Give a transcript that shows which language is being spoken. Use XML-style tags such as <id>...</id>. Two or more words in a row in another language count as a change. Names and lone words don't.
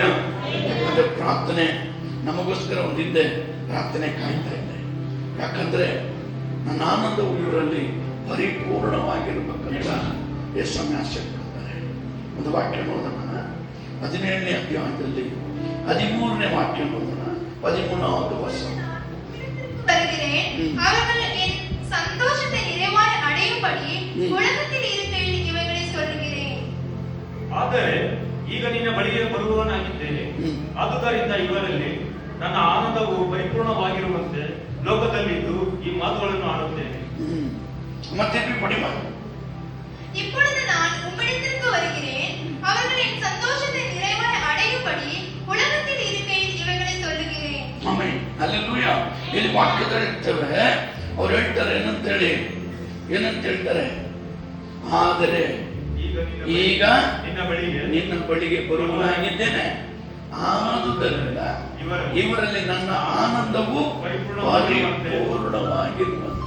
<kn>ಯಾಕಂದ್ರೆ ಪ್ರಾರ್ಥನೆ ನಮಗೋಸ್ಕರ ಒಂದು ಹಿಂದೆ ಪ್ರಾರ್ಥನೆ ಕಾಯ್ತಾ ಇದೆ. ಯಾಕಂದ್ರೆ ನನ್ನ ಆನಂದವು ಇವರಲ್ಲಿ ಪರಿಪೂರ್ಣವಾಗಿರ್ಬೇಕಂತ ಯೇಸು ಆಸೆ ಪಡ್ತಾರೆ. ಒಂದು ವಾಕ್ಯ ನೋಡೋಣ. 17ನೇ ಅಧ್ಯಾಯದಲ್ಲಿ 13ನೇ ವಾಕ್ಯ ನೋಡೋಣ.</kn> <ta>13வது வசனம். அவர்கள் என் சந்தோஷத்தை நிறைவாய் அடையும்படி உலகத்தில் இருக்கையில் இவைகளை சொல்லுகிறேன்.</ta> <kn>ಆದರೆ ಈಗ ನಿನ್ನ ಬಳಿಗೆ ಬರುವವನಾಗಿದ್ದೇನೆ. ಆದುದರಿಂದ ಇವರಲ್ಲಿ ನನ್ನ ಆನಂದವು ಪರಿಪೂರ್ಣವಾಗಿರುವಂತೆ ಲೋಕದಲ್ಲಿದ್ದು ಈ ಮಾತುಗಳನ್ನು ಆಡುತ್ತೇನೆ. ಮತ್ತೆ ಪಡಿಮ.</kn> <ta>இப்பொழுது நான் உம்மிடத்திற்கு வருகிறேன். அவர்கள் என் சந்தோஷத்தை நிறைவாய் அடையும்படி உலகத்தில் இருக்கையில் இவைகளை சொல்லுகிறேன்.</ta> <kn>ಆಮೆನ್. ಹಲ್ಲೆಲೂಯ. ಇಲ್ಲಿ ವಾಕ್ಯದಲ್ಲಿ ಇರ್ತವೆ. ಅವ್ರು ಹೇಳ್ತಾರೆ ಏನಂತ ಹೇಳ್ತಾರೆ? ಆದರೆ ಈಗ ನಿನ್ನ ಬಳಿಗೆ ಬರುವನಾಗಿದ್ದೇನೆ. ಆದುದರಿಂದ ಇವರಲ್ಲಿ ನನ್ನ ಆನಂದವು ಪರಿಪೂರ್ಣವಾಗಿರುವಂತೆ.</kn>